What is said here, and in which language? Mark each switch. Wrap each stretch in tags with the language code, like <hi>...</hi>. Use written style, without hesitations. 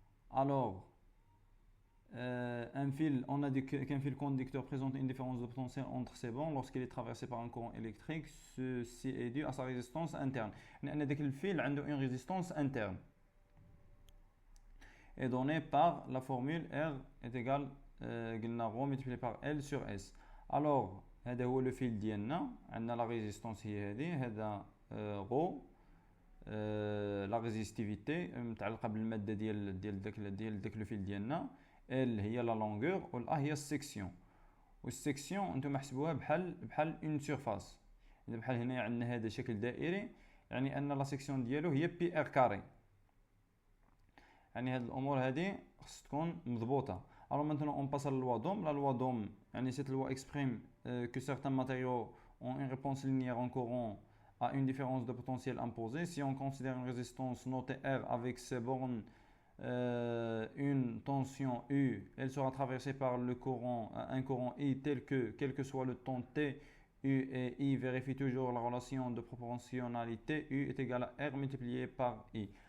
<fr>Alors un fil, on a dit qu'un fil conducteur présente une différence de potentiel entre ses bornes lorsqu'il est traversé par un courant électrique. Ceci est dû à sa résistance interne. On a dit que le fil a une résistance interne est donnée par la formule R est égal ρ multiplié par L sur S.</fr> <ar>Alors هذا هو le fil ديالنا، عندنا la résistance هي هذه، هذا ρ la résistivité متعلقه بالماده ديال داك لو فيل ديالنا. L هي لا لونغور و ال هي السيكسيون، والسيكسيون نتوما حسبوها بحال اون سيرفاس. اذا بحال هنا عندنا هذا شكل دائري، يعني ان لا سيكسيون ديالو هي بي ار كاري، يعني هاد الامور هادي خص تكون مضبوطه.</ar> <fr>alors maintenant on passe à la loi d'Ohm. La loi d'Ohm, يعني cette loi exprime que certains matériaux ont une réponse linéaire en courant à une différence de potentiel imposée. Si on considère une résistance notée R avec ses bornes, une tension U, elle sera traversée par un courant I tel que, quel que soit le temps T, U et I vérifient toujours la relation de proportionnalité U est égal à R multiplié par I.</fr>